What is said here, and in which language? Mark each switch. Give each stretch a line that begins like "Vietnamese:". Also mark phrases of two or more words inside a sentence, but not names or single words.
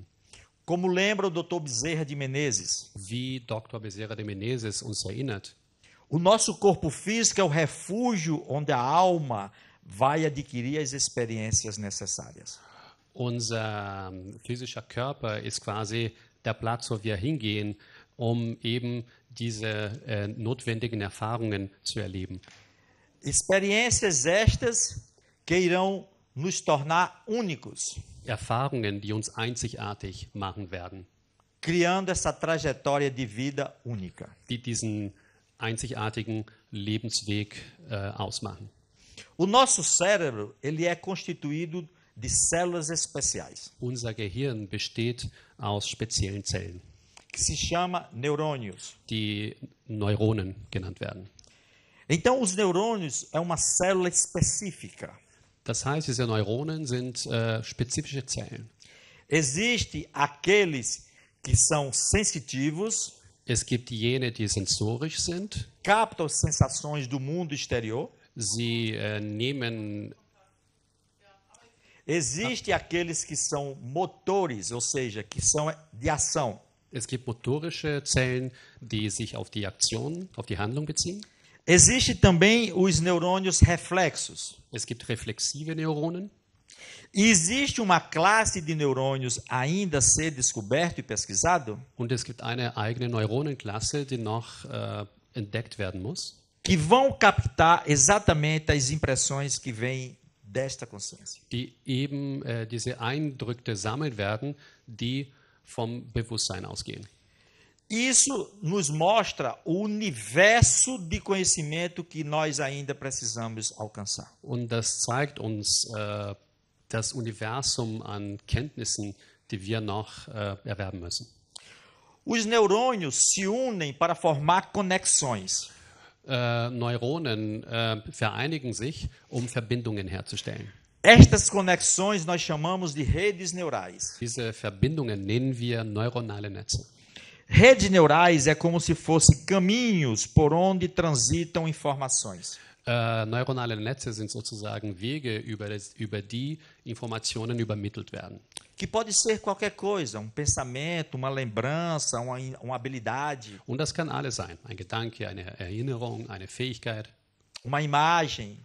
Portuguese: Como lembra o Dr. Bezerra de Menezes,
German: Wie Dr. Bezerra de Menezes uns erinnert,
Portuguese: o nosso corpo físico é o refúgio onde a alma vai adquirir as experiências necessárias.
German: unser physischer Körper ist quasi der Platz, wo wir hingehen, um eben diese notwendigen Erfahrungen zu erleben.
Portuguese: Experiências estas que irão nos tornar únicos,
German: Erfahrungen, die uns einzigartig machen werden,
Portuguese: criando essa trajetória de vida única.
German: die diesen einzigartigen Lebensweg ausmachen.
Portuguese: O nosso cérebro, ele é constituído de células especiais,
German: Unser Gehirn besteht aus speziellen Zellen,
Portuguese: que se chama neurônios.
German: die Neuronen genannt werden.
Portuguese: Então, os neurônios é uma célula específica.
German: Das heißt, diese Neuronen sind spezifische Zellen.
Portuguese: Existem aqueles que são sensitivos,
German: Es gibt jene, die sensorisch sind.
Portuguese: captam as sensações do mundo exterior.
German: Sie nehmen,
Portuguese: Existem aqueles que são motores, ou seja, que são de ação.
German: es gibt motorische Zellen, die sich auf die Aktion, auf die Handlung beziehen.
Portuguese: Existem também os neurônios reflexos.
German: Es gibt reflexive Neuronen.
Portuguese: E existe uma classe de neurônios ainda a ser descoberto e pesquisado,
German: Und es gibt eine eigene Neuronenklasse, die noch entdeckt werden muss,
Portuguese: que vão captar exatamente as impressões que vêm desta consciência.
German: die eben diese Eindrücke sammeln werden, die vom Bewusstsein ausgehen.
Portuguese: Isso nos mostra o universo de conhecimento que nós ainda precisamos alcançar.
German: Und das zeigt uns das Universum an Kenntnissen, die wir noch erwerben müssen.
Portuguese: Os neurônios se unem para formar conexões.
German: Neuronen vereinigen sich, um Verbindungen herzustellen.
Portuguese: Estas conexões nós chamamos de redes neurais.
German: Diese Verbindungen nennen wir neuronale Netze.
Portuguese: Redes neurais é como se fossem caminhos por onde transitam informações.
German: Neuronale Netze sind sozusagen Wege, über die Informationen übermittelt werden.
Portuguese: Que pode ser qualquer coisa, um pensamento, uma lembrança, uma habilidade,
German: Und das kann alles sein. Ein Gedanke, eine Erinnerung, eine Fähigkeit,
Portuguese: uma imagem.